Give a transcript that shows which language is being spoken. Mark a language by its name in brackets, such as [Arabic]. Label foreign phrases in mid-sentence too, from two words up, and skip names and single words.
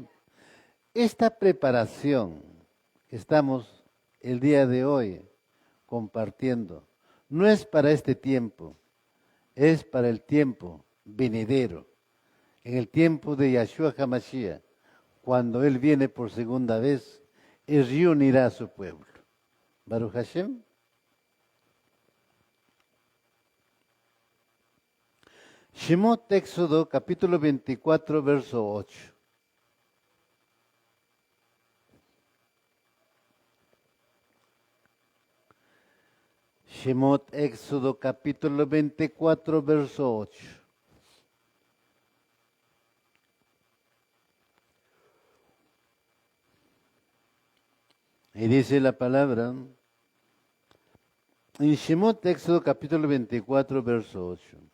[Spanish] Esta preparación que estamos el día de hoy compartiendo no es para este tiempo, es para el tiempo venidero, en el tiempo de Yeshua HaMashiach, cuando Él viene por segunda vez y reunirá a su pueblo. [Hebrew] ברוך השם. שמות, [Spanish] Éxodo, capítulo 24, verso 8. Shemot, Éxodo, capítulo 24, verso 8. Y dice la palabra, en Shemot, Éxodo, capítulo 24, verso 8.